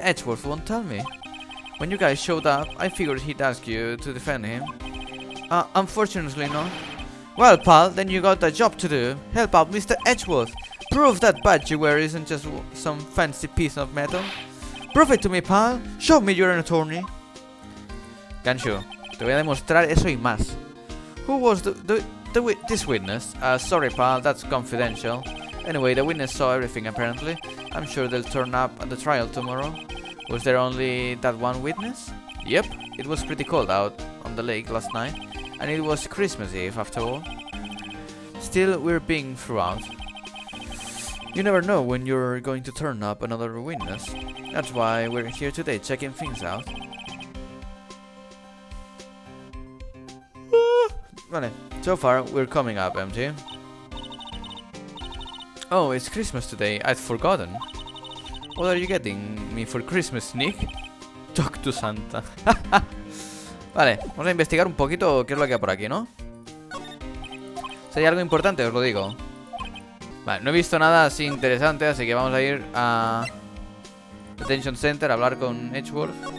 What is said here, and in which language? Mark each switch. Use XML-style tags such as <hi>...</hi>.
<en>Edgeworth won't tell me. When you guys showed up, I figured he'd ask you to defend him. Unfortunately not. Well, pal, then you got a job to do. Help out Mr. Edgeworth. Prove that badge you wear isn't just some fancy piece of metal. Prove it to me, pal. Show me you're an attorney.</en> <es>Ganshu, te voy a demostrar eso y más.</es> <en>Who was this witness? Sorry, pal, that's confidential. Anyway, the witness saw everything, apparently. I'm sure they'll turn up at the trial tomorrow. Was there only that one witness? Yep, it was pretty cold out on the lake last night. And it was Christmas Eve, after all. Still, we're being throughout. You never know when you're going to turn up another witness. That's why we're here today, checking things out. Vale, so far we're coming up, MT. Oh, it's Christmas today. I'd forgotten. What are you getting me for Christmas, Nick? Talk to Santa.</en> <es>Vale, vamos a investigar un poquito qué es lo que hay por aquí, ¿no? Si hay algo importante, os lo digo. Vale, no he visto nada así interesante, así que vamos a ir a Detention Center a hablar con Edgeworth.</es>